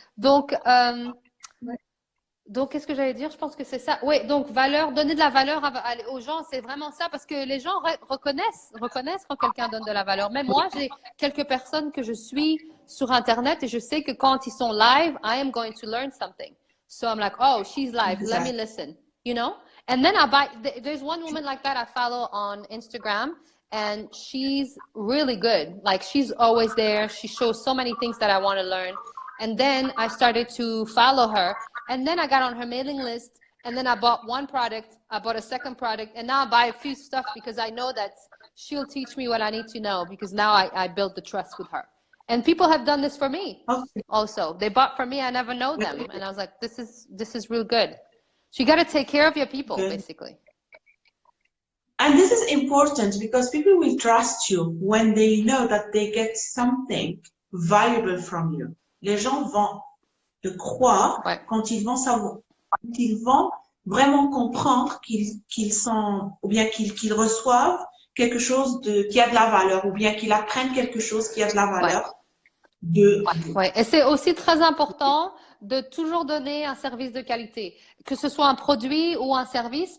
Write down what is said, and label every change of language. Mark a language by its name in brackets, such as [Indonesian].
[French] Donc, qu'est-ce que j'allais dire? Je pense que c'est ça. Oui, donc, donner de la valeur aux gens, c'est vraiment ça, parce que les gens reconnaissent quand quelqu'un donne de la valeur. Même moi, j'ai quelques personnes que je suis sur Internet et je sais que quand ils sont live, [English] I am going to learn something. So I'm like, oh, she's live. Let me listen, you know? And then there's one woman like that I follow on Instagram, and she's really good. Like, she's always there. She shows so many things that I want to learn. And then I started to follow her. And then I got on her mailing list. And then I bought one product. I bought a second product. And now I buy a few stuff because I know that she'll teach me what I need to know, because now I built the trust with her. And people have done this for me Okay. also. They bought from me. I never know them. And I was like, this is real good. So you got to take care of your people, Good. basically. And this is important because people will trust you when they know that they get something valuable from you. [French] Les gens vont te croire quand ils vont savoir, quand ils vont vraiment comprendre qu'ils sont, ou bien qu'ils reçoivent quelque chose qui a de la valeur, ou bien qu'ils apprennent quelque chose qui a de la valeur. Ouais. Et c'est aussi très important de toujours donner un service de qualité, que ce soit un produit ou un service.